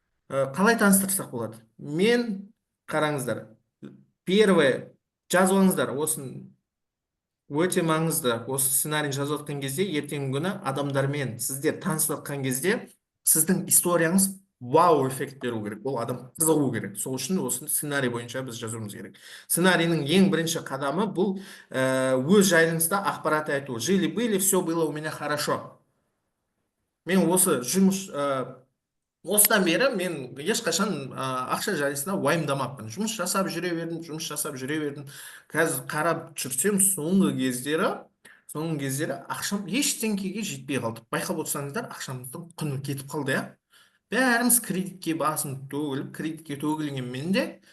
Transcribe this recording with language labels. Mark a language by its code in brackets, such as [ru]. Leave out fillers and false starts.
[kk] Қалай таныстырсақ болады? Мен, қараңыздар, первое, жазуыңыздар, осын өте маңызды, осы сценарий жазып отқан кезде, ертеңгі күні адамдармен сіздер танысып отқан кезде, сіздің историяңыз вау эффект беру керек, ол адам қызығу керек. Сол үшін осы сценарий бойынша біз жазуымыз керек. Сценарийның ең бірінші қадамы бұл өз жайыңызда ақпарат айту. [ru] Жили-были, все было у меня хорошо. [kk] Мен осы жұмыс осыдан бері мен ешқашан ақша жайысына уайымдамаппын. Жұмыс жасап жүре бердім. Қазір қарап жүрсем, соңғы кездері ақшам ештеңкеге жетпей қалды. Байқап отырсаңыздар, ақшамыздың құны кетіп қалды, Бәріміз кредитке басын төгіліп, кредитке төгілгенмен де